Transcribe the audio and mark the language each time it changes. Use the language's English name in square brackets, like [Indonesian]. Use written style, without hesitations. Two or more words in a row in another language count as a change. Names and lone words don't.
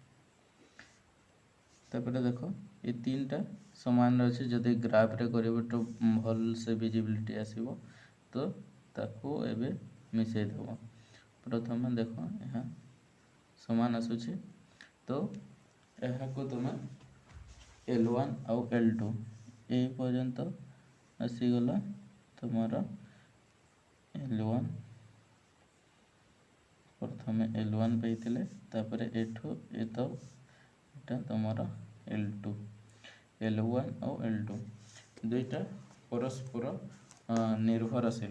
[Odia] ତାପରେ ଦେଖ ଏ ତିନିଟା ସମାନ ଅଛି ଯଦି ଗ୍ରାଫରେ କରିବ ତ ଭଲ ସେ ଭିଜିବିଲିଟି ଆସିବ ତ ତାକୁ ଏବେ ମିଶେଇ ଦେବ। ପ୍ରଥମେ ଦେଖ ଏହା ସମାନ ଆସୁଛି ତ ଏହାକୁ ତୁମେ L1 ଆଉ L2 ଏଇ ପର୍ଯ୍ୟନ୍ତ ଆସିଗଲା ତୁମର L1 ପ୍ରଥମେ L1 ପାଇଥିଲେ ତାପରେ ଏଠୁ ଏଟା ତୁମର L2 L1 ଆଉ L2 ଦୁଇଟା ପରସ୍ପର ନିର୍ଭରଶୀଳ।